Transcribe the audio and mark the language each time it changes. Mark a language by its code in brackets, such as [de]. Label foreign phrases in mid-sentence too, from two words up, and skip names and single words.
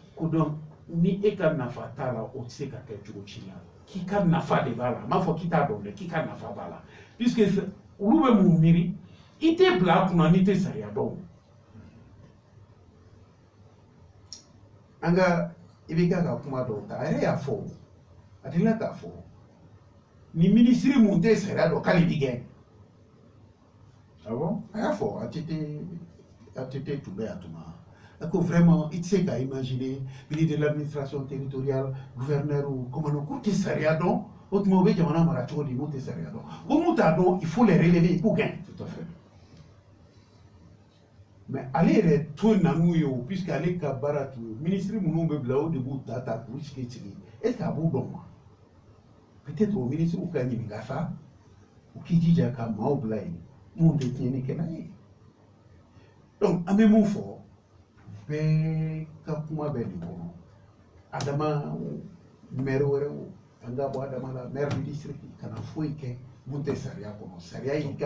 [bm] ko donc ni e ka nafa t'a la o tɛ se ka kɛ cogo ci la k'i ka nafa de b'a la n m'a fɔ k'i t'a dɔn dɛ k'i ka nafa b'a la puisque olu bɛ mun miiri i tɛ bila a kunna n'i tɛ sariya dɔn an ka i bɛ ka kuma dɔw ta a yɛrɛ y'a fɔ a delila k'a fɔ ni minisiri mun tɛ sariya dɔn k'ale bɛ gɛn ah bon a y'a fɔ ATT tun bɛ yan tuma a ko vraiment i tɛ se k'a imaginer [fr] ministre de l'administration territoriale [bm] gouverneur commandant k'u tɛ sariya dɔn o tuma u bɛ jamana mara cogo di n'u tɛ sariya dɔn ko mun t'a dɔn [fr] il faut les relever il faut gagner. Tout à fait. [bm] Mais ale yɛrɛ to na n'u ye o puisque ale ka baara tun ye ministre minnu bɛ bila o de b'u ta k'u sigi [fr] est ce que [bm] a b'u dɔn wa peut-être o ministre ka ɲininka sa u k'i jija ka maaw bila yen mun tɛ tiɲɛni kɛ n'a ye donc an bɛ mun fɔ bɛɛ ka kuma bɛ nin kɔnɔ adama maire wɛrɛw an ka bɔ adama la [fr] maire du district [bm] kana foyi kɛ mun tɛ sariya kɔnɔ sariya y'i ka.